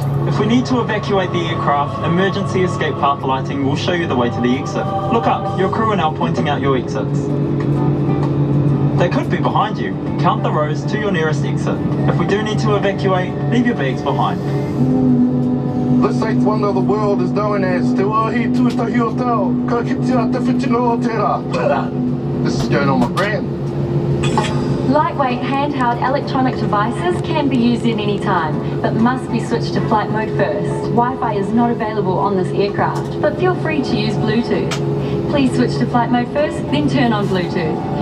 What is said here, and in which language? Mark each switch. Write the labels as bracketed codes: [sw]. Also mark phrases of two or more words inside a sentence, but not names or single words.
[en] If we need to evacuate the aircraft, emergency escape path lighting will show you the way to the exit. Look up, your crew are now pointing out your exits. They could be behind you. Count the rows to your nearest exit. If we do need to evacuate, leave your bags behind. This eighth wonder of the world is known as Te Wahi Tuatahi o Tau, [mi] ka kite a te whitino o tērā. [en] This is going on my brand. Lightweight handheld electronic devices can be used at any time, but must be switched to flight mode first. Wi-Fi is not available on this aircraft, but feel free to use Bluetooth. Please switch to flight mode first, then turn on Bluetooth.